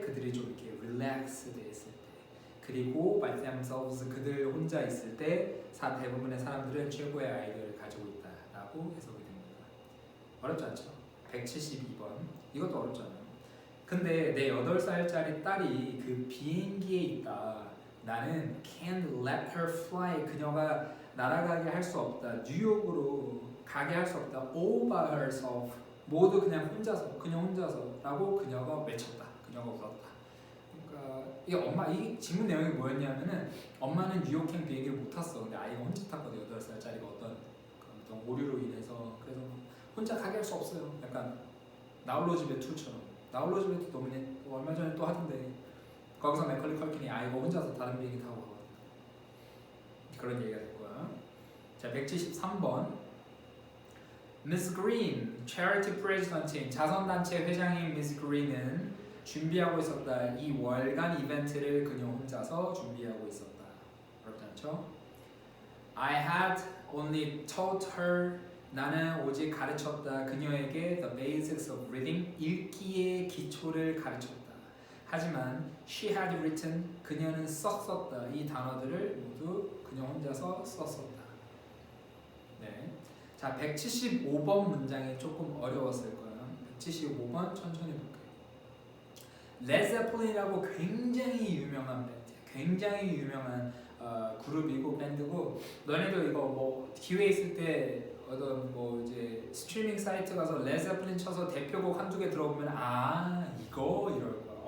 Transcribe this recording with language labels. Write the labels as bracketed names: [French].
[Korean] 그들이 좀 이렇게 [English] relaxed [Korean] 있을 때, 그리고 [English] by themselves [Korean] 그들 혼자 있을 때 대부분의 사람들은 최고의 아이디어를 가지고 있다라고 해석이 됩니다. 어렵지 않죠? 172번 이것도 어렵잖아요. 근데 내 8살짜리 딸이 그 비행기에 있다. 나는 [English] can't let her fly. [Korean] 그녀가 날아가게 할 수 없다. 뉴욕으로 가게 할 수 없다. [English] all by herself. [Korean] 모두 그냥 혼자서, 그냥 혼자서라고 그녀가 외쳤다. 그녀가 울었다. 그러니까 이 질문 내용이 뭐였냐면은 엄마는 뉴욕행 비행기를 못 탔어. 근데 아이가 혼자 탔거든요. 8살짜리가 어떤 오류로 인해서. 그래서 혼자 가게 할 수 없어요. 약간 나홀로 집에 2처럼. 나홀로 집에 2 너무 얼마 전에 또 하던데 거기서 맥컬리 컬킨이 아이가 혼자서 다른 비행기 타고 가거든요. 그런 얘기가 될 거야. 자, 173번. Miss Green, Charity President인 자선단체 회장인 Miss Green은 준비하고 있었다. 이 월간 이벤트를 그녀 혼자서 준비하고 있었다. 어렵지 않죠? [English] I had only taught her. [Korean] 나는 오직 가르쳤다. 그녀에게 [English] the basics of reading. [Korean] 읽기의 기초를 가르쳤다. 하지만 [English] she had written. [Korean] 그녀는 썼었다. 이 단어들을 모두 그녀 혼자서 썼었다. 네. 자, 175번 문장이 조금 어려웠을 거예요. 175번 천천히 볼게요. 레드제플린이라고 굉장히 유명한 밴드, 굉장히 유명한 그룹이고 밴드고, 너네도 이거 뭐 기회 있을 때 어떤 뭐 이제 스트리밍 사이트 가서 레드제플린 쳐서 대표곡 한두 개 들어보면 이거 이럴 거야.